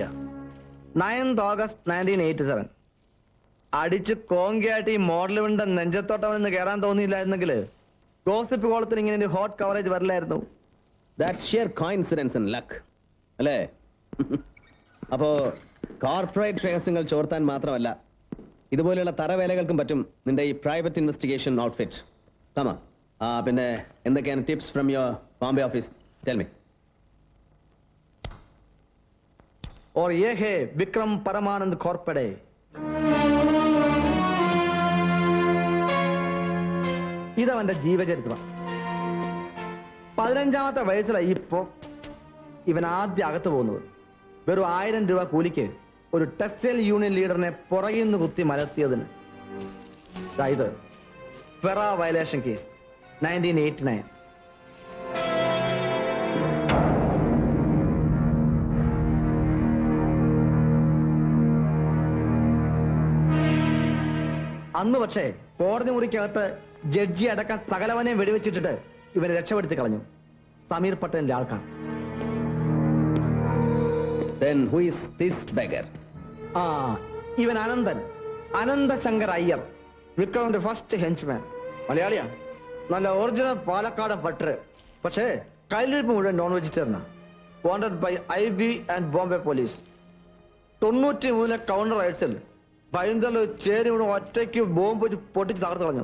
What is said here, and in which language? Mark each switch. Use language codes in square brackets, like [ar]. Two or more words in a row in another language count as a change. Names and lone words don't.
[en] 9th August 1987. [ml] അടിച്ച് കോങ്കിയായിട്ട് ഈ മോഡലുവിന്റെ നെഞ്ചത്തോട്ടം നിന്ന് കയറാൻ തോന്നിയില്ലായിരുന്നെങ്കിൽ ഗോസിപ്പ് കോളത്തിന് ഇങ്ങനെ ഒരു [en] hot coverage [ml] വരില്ലായിരുന്നു. [en] That's sheer coincidence and luck. [ml] അല്ലേ? അപ്പോ കോർപ്പറേറ്റ് രഹസ്യങ്ങൾ ചോർത്താൻ മാത്രമല്ല, ഇതുപോലെയുള്ള തറവേലകൾക്കും പറ്റും നിന്റെ ഈ [en] private investigation outfit. [ml] കമാ. പിന്നെ എന്തൊക്കെയാണ് [en] tips from your Bombay office? tell me. [hi] और ये है विक्रम परमानंद खोरपड़े. [ml] ഇതവന്റെ ജീവചരിത്രം. 15ാമത്തെ വയസ്സിലാണ് ഇപ്പോ ഇവൻ ആദ്യം അകത്ത് പോകുന്നത്. വെറും 1000 രൂപ കൂലിക്ക് ഒരു [en] textile union [ml] ലീഡറിനെ പുറകിൽ നിന്ന് കുത്തി മലർത്തിയതിന്. ഇത് [en] FERA violation case [ml] 1989. അന്ന് പക്ഷേ കോടതി മുറിക്കകത്ത് ജഡ്ജി അടക്കം സകലവനെ വെടിവെച്ചിട്ടിട്ട് ഇവനെ രക്ഷപ്പെടുത്തി കളഞ്ഞു. സമീർ പട്ടേലിന്റെ ആൾക്കാർ. [en] Then who is this beggar? [ml] ഇവൻ അനന്തൻ, അനന്തശങ്കർ അയ്യർ, വിക്രമിന്റെ [en] first henchman. [ml] മലയാളിയാ, നല്ല ഒറിജിനൽ പാലക്കാട് പട്ടർ. പക്ഷേ കയ്യിലിരിപ്പ് മുഴുവൻ [en] non vegetarian. wanted by IB and Bombay police. [ml] 93 കൗണ്ടർ റൈഡ്സിൽ ഭയങ്കര ചേരി ഇവിടെ ഒറ്റയ്ക്ക് ബോംബ് വെച്ച് പൊട്ടിച്ച് തകർത്ത് കളഞ്ഞു.